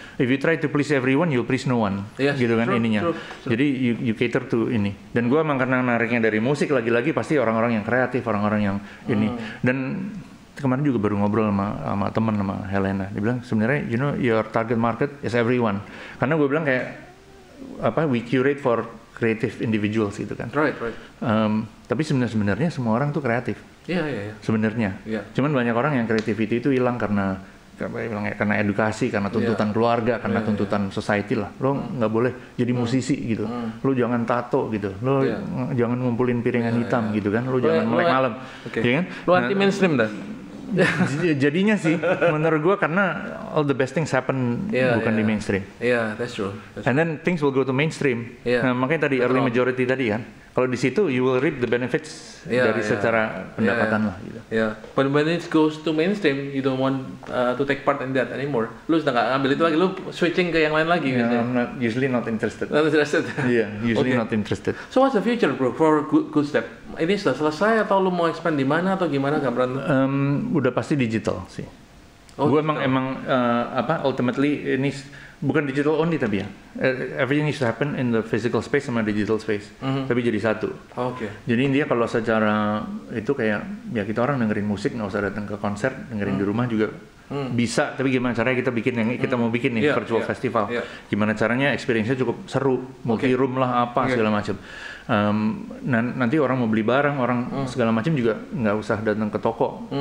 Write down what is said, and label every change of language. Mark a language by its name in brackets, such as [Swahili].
[English] If you try to please everyone, you'll please no one. [Indonesian] Gitu kan ininya. Jadi [English] you cater to [Indonesian] ini. Dan gue emang karena nariknya dari musik, lagi-lagi pasti orang-orang yang kreatif, orang-orang yang ini. Dan kemarin juga baru ngobrol sama teman, sama Helena. Dia bilang sebenarnya [English] your target market is everyone. [Indonesian] Karena gue bilang kayak [English] we curate for creative individuals [Indonesian] gitu kan. Tapi sebenarnya semua orang tuh kreatif. Sebenarnya. Cuman banyak orang yang creativity itu hilang karena edukasi, karena tuntutan keluarga, karena tuntutan society lah. Lo nggak boleh jadi musisi gitu. Lo jangan tato gitu. Lo jangan ngumpulin piringan hitam gitu kan. Lo jangan melek malam. Ya kan? Lo anti mainstream dah. Jadinya sih menurut gue karena [English] all the best things happen [Indonesian] bukan di mainstream. [English] That's true. And then things will go to mainstream. [Indonesian] Nah, makanya tadi early majority tadi kan. Kalau di situ [English] you will reap the benefits [Indonesian] dari secara pendapatan lah gitu. [English] But when it goes to mainstream, you don't want to take part in that anymore. [Indonesian] Lu sudah nggak ambil itu lagi, lu switching ke yang lain lagi gitu. [English] I'm usually not interested. Usually not interested. So what's the future bro for Good Step? [Indonesian] Ini sudah selesai atau lu mau expand di mana atau gimana gambaran? Udah pasti digital sih. Gue emang ultimately ini bukan digital only tapi ya. [English] Everything needs to happen in the physical space sama digital space. [Indonesian] Tapi jadi satu. Jadi dia kalau secara itu kayak ya kita orang dengerin musik nggak usah datang ke konser, dengerin di rumah juga bisa. Tapi gimana caranya kita bikin yang kita mau bikin nih virtual festival? Gimana caranya experience-nya cukup seru, multi room lah segala macam. Nanti orang mau beli barang, orang segala macam juga nggak usah datang ke toko.